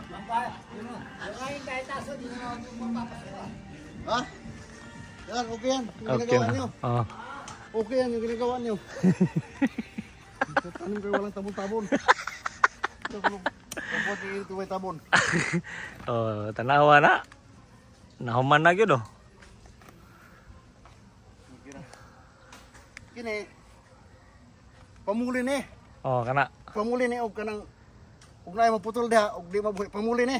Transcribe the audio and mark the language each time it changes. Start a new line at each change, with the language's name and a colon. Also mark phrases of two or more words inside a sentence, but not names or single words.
Filipino: Ha? Yan, okay yan. Yung Okay ginagawa na. nyo. Oh. Okay yan yung ginagawa nyo. Tanim kayo walang tabon-tabon. Kapag ito may tabon.
Cebuano: Oh, tanawa na. Nahuman na gyud oh. Kini, pamuli ni. Oh, kana. Pamuli ni og kanang ug naay maputol diha og di mabuhi pamuli ni.